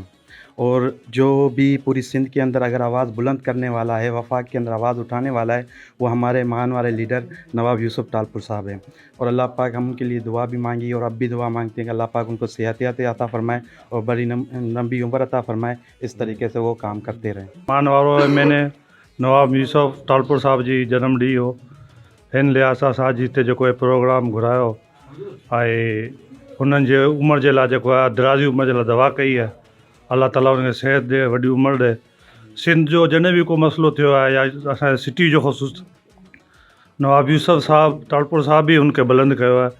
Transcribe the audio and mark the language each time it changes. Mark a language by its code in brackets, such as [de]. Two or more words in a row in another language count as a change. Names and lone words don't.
[ur] اور جو بھی پوری سندھ کے اندر اگر آواز بلند کرنے والا ہے, وفاق کے اندر آواز اٹھانے والا ہے, وہ ہمارے مان والے لیڈر نواب یوسف ٹالپور صاحب ہیں. اور اللہ پاک ہم ان کے لیے دعا بھی مانگی اور اب بھی دعا مانگتے ہیں کہ اللہ پاک ان کو صحت عطا فرمائے اور بڑی لمبی عمر عطا فرمائے. اس طریقے سے وہ کام کرتے رہیں. [sd] مان वारो [ur] میں نے [sd] नवाब यूसुफ टालपुर साहब जी जनम ॾींहुं हो, हिन लिहाज़ सां असां अॼु हिते जेको आहे प्रोग्राम घुरायो आहे, उन्हनि जे उमिरि जे लाइ जेको आहे दराज़ी उमिरि जे लाइ दवा कई आहे. अलाह ताला उनखे सिहत ॾे, वॾी उमिरि ॾे. सिंध जो जॾहिं बि को मसइलो थियो आहे या असांजे सिटी जो ख़ुसूस, नवाब यूसुफ साहब टालपुर साहब बि हुनखे बुलंद कयो आहे.